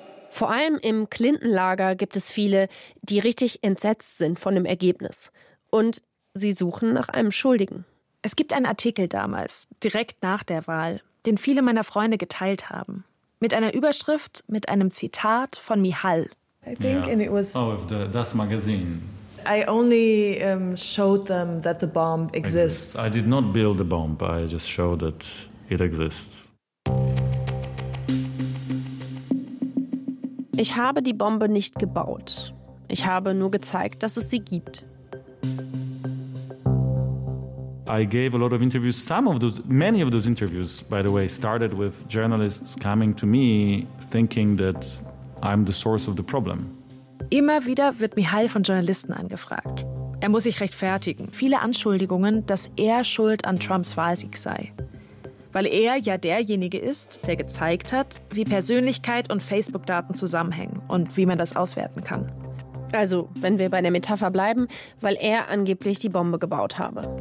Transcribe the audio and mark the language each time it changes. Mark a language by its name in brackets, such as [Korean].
[German] Vor allem im Clinton-Lager gibt es viele, die richtig entsetzt sind von dem Ergebnis. Und sie suchen nach einem Schuldigen. Es gibt einen Artikel damals, direkt nach der Wahl, den viele meiner Freunde geteilt haben. Mit einer Überschrift, mit einem Zitat von Michal. [English] I think, yeah. And it was, oh, if the, [German] das Magazin. [English] I only showed them that the bomb exists. I did not build the bomb, I just showed that it exists. [German] Ich habe die Bombe nicht gebaut. Ich habe nur gezeigt, dass es sie gibt. [English] I gave a lot of interviews. Some of those, many of those interviews, by the way, started with journalists coming to me thinking that I'm the source of the problem. [German] Immer wieder wird Michal von Journalisten angefragt. Er muss sich rechtfertigen. Viele Anschuldigungen, dass er schuld an Trumps Wahlsieg sei. Weil er ja derjenige ist, der gezeigt hat, wie Persönlichkeit und Facebook-Daten zusammenhängen und wie man das auswerten kann. Also, wenn wir bei der Metapher bleiben, weil er angeblich die Bombe gebaut habe.